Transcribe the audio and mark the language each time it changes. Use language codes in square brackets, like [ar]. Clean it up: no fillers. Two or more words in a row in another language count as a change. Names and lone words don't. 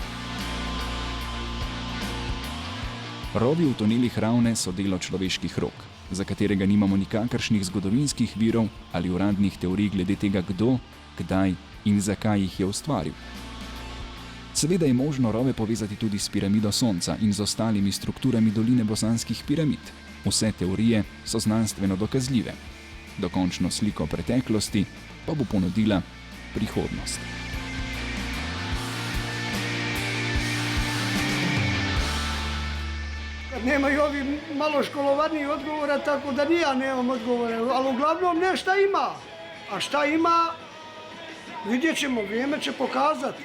[sl] Rovi v tunelih Ravne so delo človeških rok, za katerega nimamo nikakršnih zgodovinskih virov ali uradnih teorij glede tega, kdo, kdaj in zakaj jih je ustvaril. Seveda je možno rove povezati tudi s piramido Sonca in z ostalimi strukturami doline bosanskih piramid. Vse teorije so znanstveno dokazljive. Dokončno sliko preteklosti pa bo ponudila prihodnost. [bs] Nemaju ovi malo školovaniji odgovora, tako da ni ja nemam odgovore, ali uglavnom ne šta ima. A šta ima, vidjet ćemo, vrijeme će pokazati.